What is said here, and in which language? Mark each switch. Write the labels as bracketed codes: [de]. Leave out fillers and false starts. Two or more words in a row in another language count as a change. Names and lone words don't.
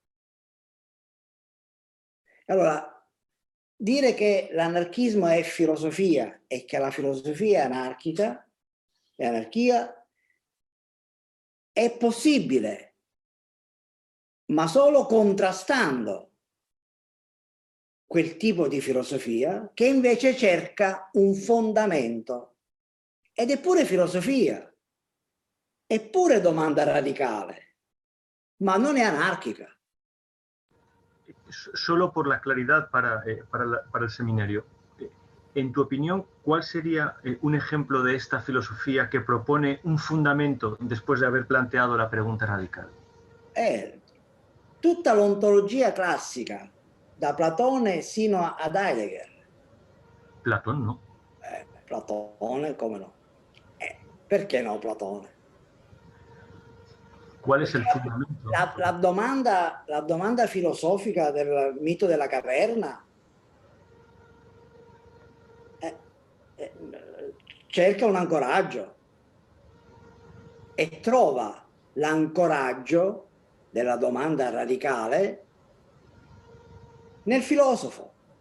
[it] Allora, dire che l'anarchismo è filosofia e che la filosofia è anarchica, è anarchia, è possibile, ma solo contrastando quel tipo di filosofia che invece cerca un fondamento. Ed è pure filosofia, è pure domanda radicale, ma non è anarchica. [es] Solo por la claridad para el seminario, en tu opinión, ¿cuál sería un ejemplo de esta filosofía que propone un fundamento después de haber planteado la pregunta radical? [it] Tutta l'ontologia classica, da Platone sino ad Heidegger. [es] Platón no. [it] Platone, come no? Perché no Platone? [es] ¿Cuál es el fundamento? [it] La domanda filosofica del mito della caverna cerca un ancoraggio e trova l'ancoraggio della domanda radicale nel filosofo,